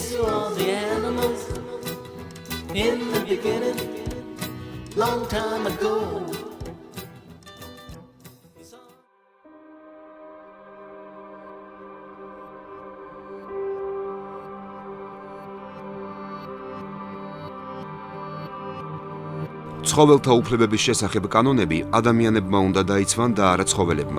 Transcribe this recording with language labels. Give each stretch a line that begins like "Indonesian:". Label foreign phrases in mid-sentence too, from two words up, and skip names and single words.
English: to all the animals in the beginning, long time ago.
Georgian: ცხოველთა უფლებების შესახებ კანონები ადამიანებმა უნდა დაიცვან და არა ცხოველებმა.